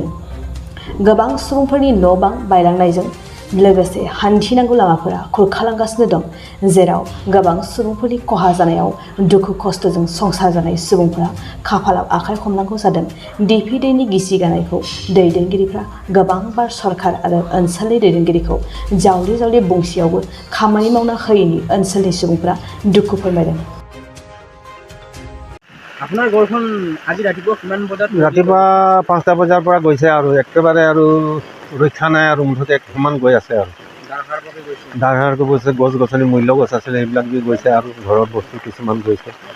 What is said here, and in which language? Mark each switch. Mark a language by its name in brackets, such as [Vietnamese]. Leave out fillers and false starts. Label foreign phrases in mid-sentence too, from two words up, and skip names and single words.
[Bodo] गोबां सुबुंफोरनि न' बां बायलांनायजों लोगोसे हान्थिनांगौ लामाफोरा खुरखालांगासिनो दं, जेराव गोबां सुबुंफोरनि खहा जानायाव दुखु खस्थ'जों संसार जानाय सुबुंफोरा खाफालाव आखाइ हमनांगौ जादों। दिपि दैनि गिसिगानायखौ दैदेनगिरिफ्रा गोबां बार सरखार आरो ओनसोलनि दैदेनगिरिखौ जावले जावले बुंसेयावबो खामानि मावना होयैनि ओनसोलनि सुबुंफोरा दुखु फोरमायदों। [Assamese] আপোনাৰ ঘৰখন আজি ৰাতিপুৱা কিমান বজাত? ৰাতিপুৱা 5টা বজাৰ পৰা গৈছে আৰু একেবাৰে আৰু ৰক্ষা নাই আৰু মুঠতে সমান গৈ আছে আৰু ধাৰহাৰকৈ গৈছে। গছ গছনি মূল্য গছ আছিলে সেইবিলাক দি গৈছে আৰু ঘৰৰ বস্তু কিছুমান গৈছে।